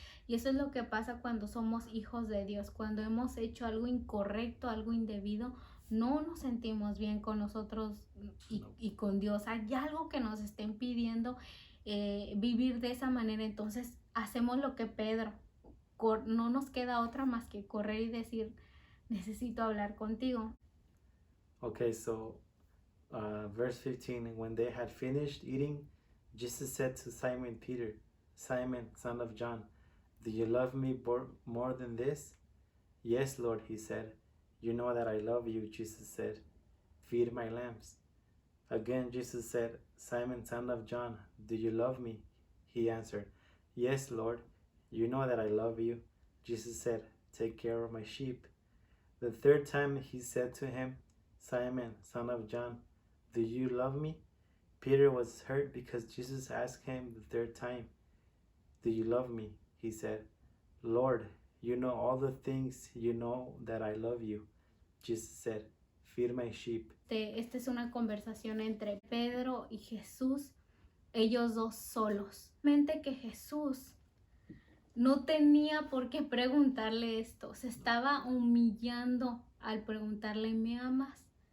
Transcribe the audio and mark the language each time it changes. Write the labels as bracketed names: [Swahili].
[Spanish] Y eso es lo que pasa cuando somos hijos de Dios, cuando hemos hecho algo incorrecto, algo indebido, no nos sentimos bien con nosotros y con Dios. Hay algo que nos está impidiendo vivir de esa manera, entonces hacemos lo que Pedro, no nos queda otra más que correr y decir, necesito hablar contigo. [English] Okay, so verse 15, when they had finished eating, Jesus said to Simon Peter, Simon, son of John, do you love me more than this? Yes, Lord, he said. You know that I love you, Jesus said. Feed my lambs. Again, Jesus said, Simon, son of John, do you love me? He answered, Yes, Lord, you know that I love you. Jesus said, take care of my sheep. The third time he said to him, Simon, son of John, do you love me? Peter was hurt because Jesus asked him the third time, do you love me? He said, Lord, you know all the things, you know that I love you. Jesus said, feed my sheep. [Spanish] Esta es una conversación entre Pedro y Jesús, ellos dos solos. Mente que Jesús no tenía por qué preguntarle esto, se estaba humillando al preguntarle, ¿me amas?